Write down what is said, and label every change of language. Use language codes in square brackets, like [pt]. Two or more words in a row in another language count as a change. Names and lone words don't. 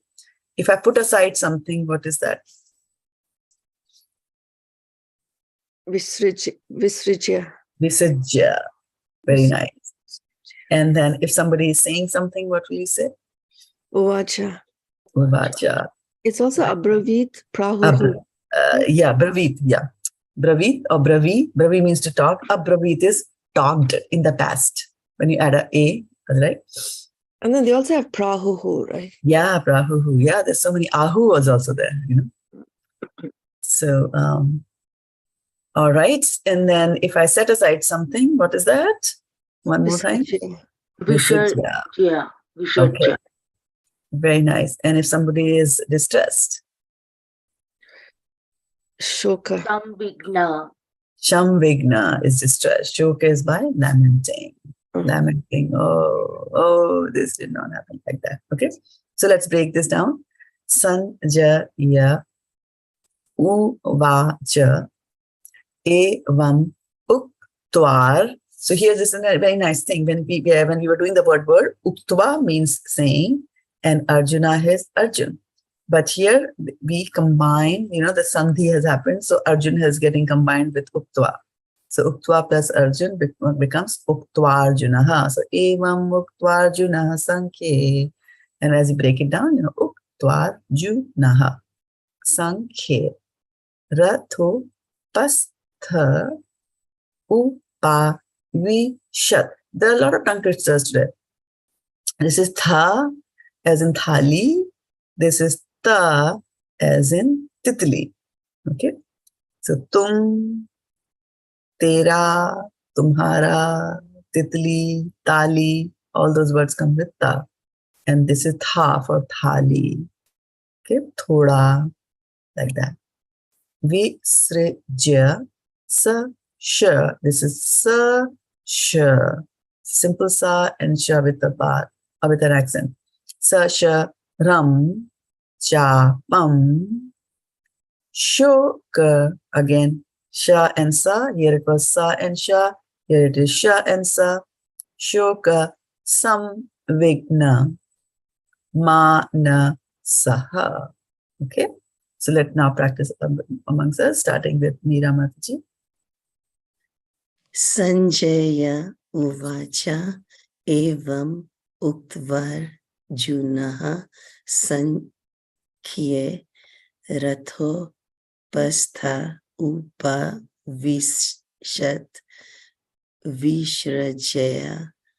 [en] If I put aside something, what is that? [sa] Visṛjya. [en] Visṛjya. Very nice. And then if somebody is saying something, what will you say? [sa] Uvāca. Uvāca. [en] It's also abravit, prahuhu. Yeah, bravit. Yeah. Bravit or bravi. Bravi means to talk. Abravit is talked in the past. When you add a, right? And then they also have prahuhu, right? Yeah, prahuhu. Yeah, there's so many. Ahu was also there, you know. So, all right. And then if I set aside something, what is that? One more time. [sa] Visṛjya. [en] Okay. [sa] Visṛjya. [en] Very nice. And if somebody is distressed? [sa] Śoka-saṁvigna. [en] Saṁvigna is distressed. Shoka is by lamenting. Lamenting. Oh, this did not happen like that. Okay. So let's break this down. [sa] सञ्जय उवाच एवम् उक्त्वार्जुनः. [en] So here's this a very nice thing. When we were doing the word, uktva means saying, and Arjuna is Arjun. But here we combine, you know, the sandhi has happened. So Arjun is getting combined with uktva. So uktva plus Arjun becomes uktvārjunaḥ. [sa] So एवम् उक्त्वार्जुनः सङ्ख्ये. [en] And as you break it down, you know, [sa] उक्त्वार्जुनः सङ्ख्ये रथोपस्थ उपाविशत्. [en] There are a lot of tongue twisters today. This is tha as in thali. This is ta as in titli. Okay. [hi] So तुम तेरा तुम्हारा तितली ताली, [en] all those words come with ta. And this is tha for thali. Okay. Thoda, like that. [sa] विसृज्य सशरम्. [en] This is sa-śaraṁ. Simple sa and sha with an accent. [sa] सशरं चापं शोक, [en] again, sha and sa. Here it was sa and sha. Here it is sha and sa. [sa] śoka-saṁvigna-mānasaḥ. Okay. [en] So let's now practice amongst us, starting with Meera Mataji. [sa] सञ्जय उवाच एवम् उक्त्वार्जुनः सङ्ख्ये रथोपस्थ उपाविशत् विसृज्य.